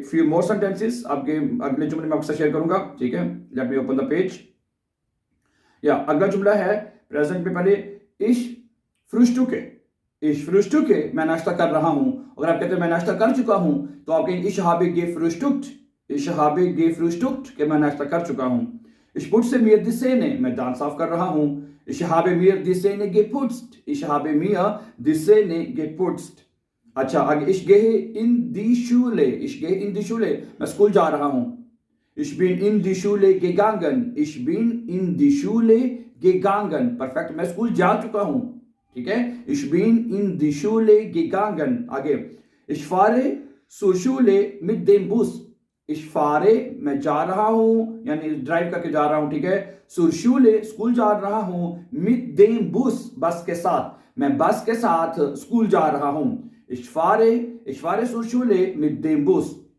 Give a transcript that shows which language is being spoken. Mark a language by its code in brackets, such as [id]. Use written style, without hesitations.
[en] few more sentences [hi] आपके अगले जुमले में आपसे शेयर करूंगा, ठीक है। [en] Let me open the page. [hi] या अगला जुमला है प्रेजेंट में, पहले [de] ich frühstücke, ich frühstücke, [hi] मैं नाश्ता कर रहा हूं। अगर आप कहते हैं मैं नाश्ता कर चुका हूं, तो आप कहेंगे [de] ich habe gefrühstückt, ich habe gefrühstückt, [hi] कि मैं नाश्ता कर चुका हूं। [de] ich putze mir die Zähne, [hi] मैं दांत साफ कर रहा हूं, [de] ich habe mir die Zähne geputzt, ich habe mir die Zähne geputzt। अच्छा, आगे ich gehe in die Schule, ich gehe in die Schule, [hi] मैं स्कूल जा रहा हूं, [de] ich bin in die Schule gegangen, ich bin in die Schule gegangen, [hi] perfect, मैं school जा चुका हूं, ठीक है। [de] Ich bin in die Schule gegangen। [hi] आगे [de] ich fahre zur Schule mit dem Bus, ich fahre [hi] मैं जा रहा हूं यानी ड्राइव करके जा रहा हूं, ठीक है। [de] zur Schule [hi] स्कूल जा रहा हूं, [de] mit dem Bus [hi] बस के साथ, मैं बस के साथ स्कूल जा रहा हूं, [de] ich fahre zur Schule mit dem Bus।